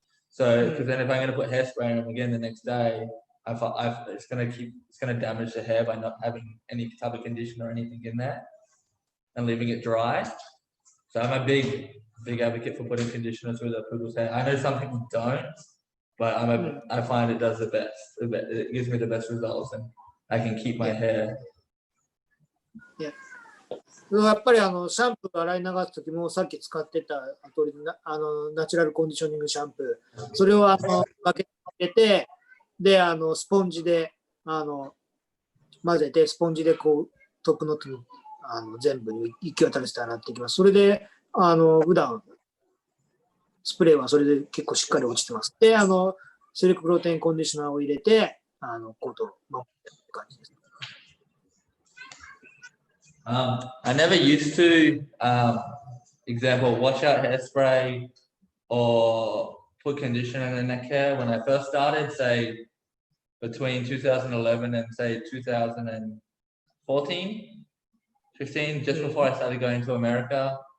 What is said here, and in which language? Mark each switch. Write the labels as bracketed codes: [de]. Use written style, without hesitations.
[en] So, because then if I'm going to put hairspray on them again the next day, it's going to damage the hair by not having any type of conditioner or anything in there and leaving it dry. So I'm a big advocate for putting conditioner through the poodle's hair. I know some people don't, but I find it does the best. It gives me the best results, and I can keep my hair. Yeah. [ja] やっぱりシャンプー洗い流すときもさっき使ってた通りナチュラルコンディショニングシャンプー、それをバケットに入れて、でスポンジで混ぜて、スポンジでこうトップノットに全部に行き渡らせて洗っていきます。それで普段スプレーはそれで結構しっかり落ちてます。でシルクプロテインコンディショナーを入れてコートを守ってる感じです。 [en] I never used to, example, wash out hairspray or put conditioner in the neck hair when I first started, say between 2011 and say 2014, 15, just before I started going to America.